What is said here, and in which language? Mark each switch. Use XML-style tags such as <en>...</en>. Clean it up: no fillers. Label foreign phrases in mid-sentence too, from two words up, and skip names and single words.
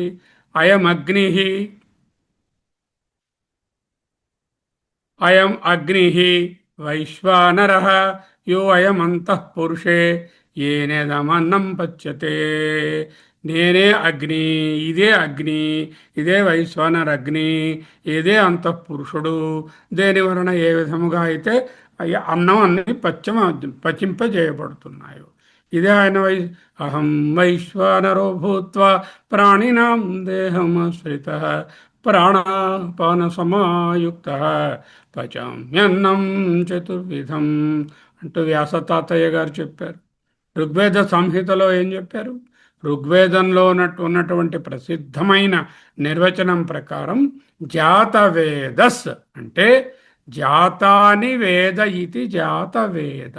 <sa>అయం అగ్ని, అయం అగ్ని వైశ్వానర యో అయం అంతః పురుషే ఏనేదమన్నం పచ్యతే.</sa> <te>నేనే అగ్ని, ఇదే అగ్ని, ఇదే వైశ్వానర అగ్ని, ఇదే అంతఃపురుషుడు. దేని వలన ఏ విధముగా అయితే అన్నం అన్ని పచింపజేయబడుతున్నాయో ఇదే ఆయన</te> <sa>అహం వైశ్వానరో భూత్వా ప్రాణినాం దేహమాశ్రిత ప్రాణాపాన సమాయుక్త పచామ్యన్నం చతుర్విధం</sa> <te>అంటూ వ్యాసతాతయ్య గారు చెప్పారు. ఋగ్వేద సంహితలో ఏం చెప్పారు? ఋగ్వేదంలో ఉన్నటువంటి ప్రసిద్ధమైన నిర్వచనం ప్రకారం జాతవేదస్ అంటే</te> <sa>జాతాని వేద</sa> <te>ఇది జాతవేద.</te>